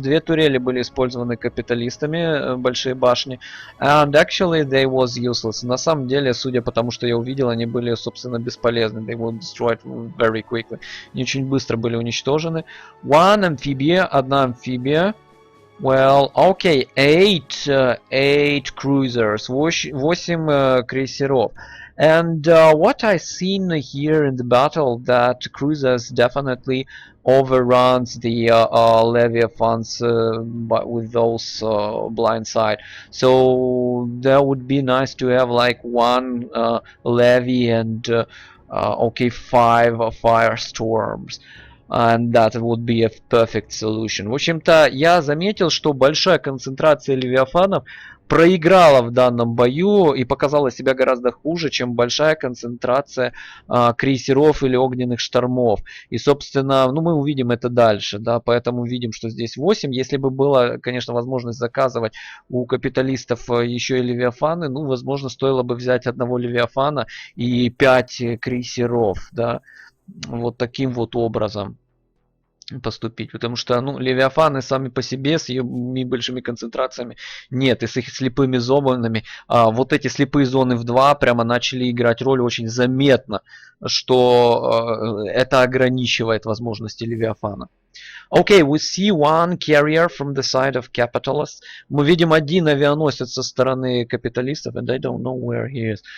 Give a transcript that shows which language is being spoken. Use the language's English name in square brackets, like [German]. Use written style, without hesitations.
[Russian] 2 турели были использованы капиталистами, большие башни. [English] And actually they was useless. [Russian] На самом деле, судя по тому, что я увидел, они были, собственно, бесполезны. [English] They were destroyed very quickly. [Russian] Они очень быстро были уничтожены. 1 амфибия, 1 амфибия. [English] Well, okay, 8 cruisers, [Russian] 8 крейсеров. [English] And what I seen here in the battle, that cruisers definitely overruns the Leviathans with those blind side. So that would be nice to have like 1 levy and okay, 5 firestorms. And that would be a perfect solution. [Russian] В общем-то, я заметил, что большая концентрация левиафанов проиграла в данном бою и показала себя гораздо хуже, чем большая концентрация крейсеров или огненных штормов. И, собственно, ну, мы увидим это дальше, да, поэтому видим, что здесь 8. Если бы была, конечно, возможность заказывать у капиталистов еще и левиафаны, ну, возможно, стоило бы взять 1 левиафана и 5 крейсеров, да, вот таким вот образом поступить, потому что, ну, левиафаны сами по себе с ее большими концентрациями нет, и с их слепыми зонами, вот эти слепые зоны в 2 прямо начали играть роль очень заметно, что это ограничивает возможности левиафана. [English] Okay, we see 1 carrier from the side of capitalists. [Russian] Мы видим 1 авианосец со стороны капиталистов, [English] and I don't know where he is.